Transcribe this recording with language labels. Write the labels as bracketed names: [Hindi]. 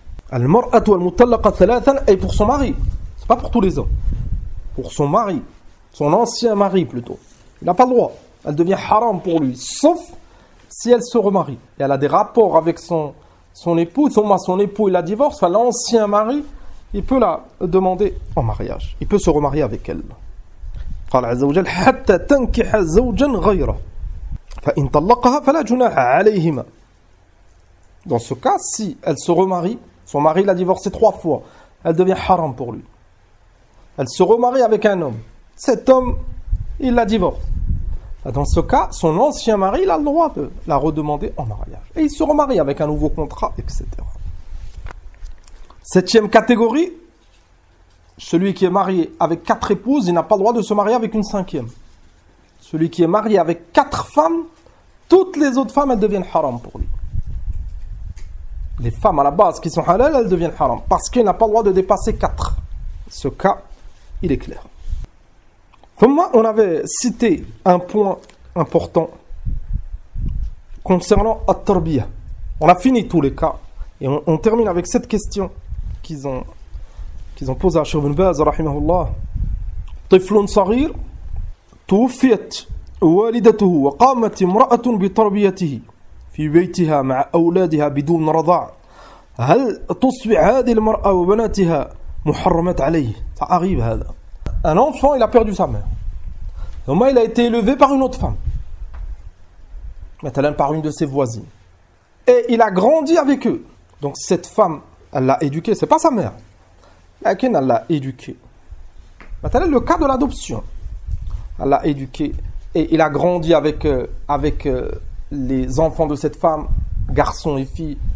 [Arabic] Al-mar'atu al-mutallaqa thalathan [French] est pour son mari. C'est pas pour tous les hommes. Pour son mari. Son ancien mari plutôt. Il n'a pas le droit. Elle devient haram pour lui. Sauf si elle se remarie. Et elle a des rapports avec son époux. Son époux il la divorce. L'ancien mari, il peut la demander en mariage. Il peut se remarier avec elle. [Arabic] قال عز وجل حتى تنكح زوجا غيره فإن طلقها فلا جناح عليهما. [French] Dans ce cas, si elle se remarie, son mari l'a divorcée 3 fois, elle devient haram pour lui. Elle se remarie avec un homme. Cet homme, il la divorce. Dans ce cas, son ancien mari, il a le droit de la redemander en mariage. Et il se remarie avec un nouveau contrat, etc. Septième catégorie, celui qui est marié avec 4 épouses, il n'a pas le droit de se marier avec une 5e. Celui qui est marié avec 4 femmes, toutes les autres femmes, elles deviennent haram pour lui. Les femmes à la base qui sont halal, elles deviennent haram. Parce qu'il n'a pas le droit de dépasser 4. Ce cas, il est clair. On avait cité un point important concernant at-tarbiyah. On a fini tous les cas. Et on termine avec cette question qu'ils ont posée à Cheikh Ibn Baz, rahimahullah. [Arabic] طفل صغير توفيت والدته وقامت امرأة بتربيته في بيتها مع أولادها بدون رضاع هل تصبح هذه المرأة وبناتها محرمات عليه؟ [French] Ça arrive [Arabic] هذا. [French] Un enfant, il a perdu sa mère. Donc, il a été élevé par une autre femme. Maintenant, par une de ses voisines. Et il a grandi avec eux. Donc cette femme, elle l'a éduqué. C'est pas sa mère. Laquelle elle l'a éduqué. Maintenant, le cas de l'adoption. Elle l'a éduqué. Et il a grandi avec les enfants de cette femme, garçons et filles.